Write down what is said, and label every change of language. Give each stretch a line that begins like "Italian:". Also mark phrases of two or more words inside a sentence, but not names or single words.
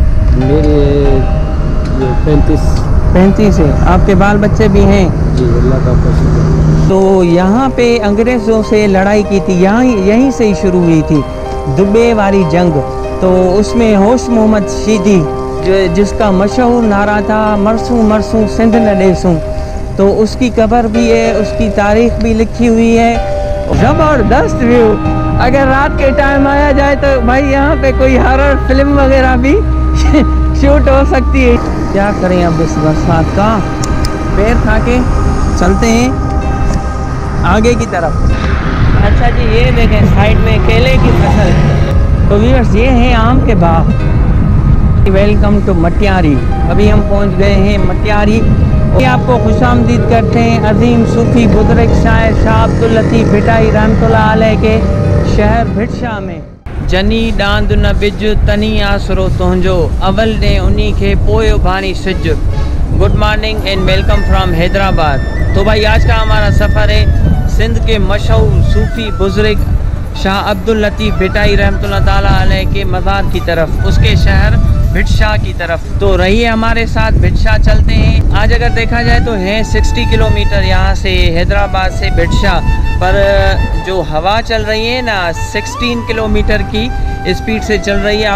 Urdu: मेरी 35 ہے۔ آپ کے بال بچے بھی ہیں? جی، اللہ کا شکر. تو یہاں پہ انگریزوں سے لڑائی کی تھی، یہیں سے ہی شروع ہوئی تھی دوبے والی جنگ. تو اس میں ہوش محمد شیدی جس کا مشہور نعرہ تھا
Sindhi: मरसूं मरसूं सिंध न डेसूं,
Urdu: تو اس کی قبر بھی ہے، اس کی تاریخ بھی لکھی ہوئی ہے. زبردست ویو. اگر رات کے ٹائم آیا جائے تو بھائی یہاں پہ کوئی
English: horror film
Urdu: وغیرہ بھی شوٹ ہو سکتی ہے. کیا کریں اب اس برسات کا، پیر کھا کے چلتے ہیں آگے کی طرف. اچھا جی، یہ دیکھیں سائیڈ میں کیلے کی فصل. تو ویورز، یہ ہے آم کے باغ.
English: Welcome to Matiari.
Urdu: ابھی ہم پہنچ گئے ہیں مٹیاری. یہ آپ کو خوش آمدید کرتے ہیں عظیم صوفی بزرگ شاعر شاہ عبداللطیف بھٹائی رحمۃ اللہ علیہ کے شہر بھٹ شاہ میں.
Sindhi: जनी डांद न बिज तनी आसरो तुंहिंजो, अवल ने उन्हीं के पोयो भानी सिज।
English: Good morning and welcome from Hyderabad.
Urdu: تو بھائی آج کا ہمارا سفر ہے سندھ کے مشہور صوفی بزرگ شاہ عبداللطیف بھٹائی رحمۃ اللہ تعالیٰ علیہ کے مزار کی طرف، اس کے شہر بھٹ شاہ کی طرف. تو رہیے ہمارے ساتھ، بھٹ شاہ چلتے ہیں۔ آج اگر دیکھا جائے تو ہے 60 کلومیٹر یہاں سے، حیدرآباد سے بھٹ شاہ. پر جو ہوا چل رہی ہے نا 16 کلومیٹر کی سپیڈ سے چل رہی ہے.